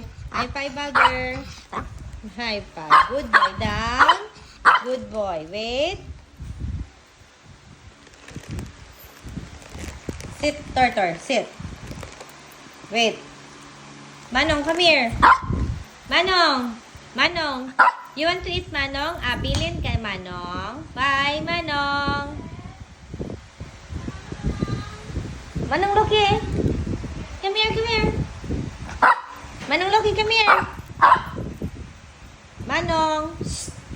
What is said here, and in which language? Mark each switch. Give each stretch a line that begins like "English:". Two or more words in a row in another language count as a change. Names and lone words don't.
English: High five, brother. High five. Good boy. Down. Good boy. Wait. Sit, Tortor. Sit. Wait. Manong, come here. Manong. Manong. You want to eat, Manong?
Filipino: Bilin kay
English: Manong. Bye, Manong. Manong Loki. Come here, come here. Manong Loki, come here. Manong. Shh.